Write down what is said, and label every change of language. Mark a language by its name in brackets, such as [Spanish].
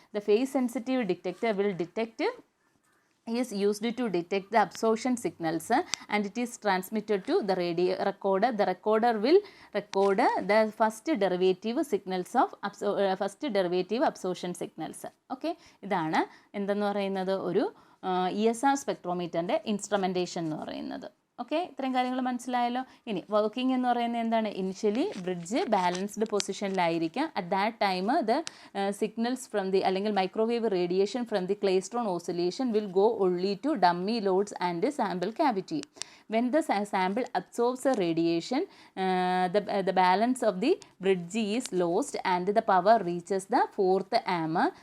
[English] The phase sensitive detector will is used to detect the absorption signals, and it is transmitted to the recorder. The recorder will record the first derivative signals of first derivative absorption signals. [Malayalam] Okay, ഇതാണ് എന്തെന്ന് പറയുന്നത്? ഒരു ESR സ്പെക്ട്രോമീറ്ററിൻ്റെ instrumentation എന്ന് പറയുന്നത്. Okay, ഇത്രയും കാര്യങ്ങൾ മനസ്സിലായല്ലോ. ഇനി വർക്കിംഗ് എന്ന് പറയുന്നത് എന്താണ്? Initially bridge balanced പൊസിഷനിലായിരിക്കാം. [English] At that time the signals from the അല്ലെങ്കിൽ microwave radiation from the klystron oscillation will go only to dummy loads and sample cavity. When the sample absorbs a radiation, the balance of the bridge is lost and the power reaches the fourth arm.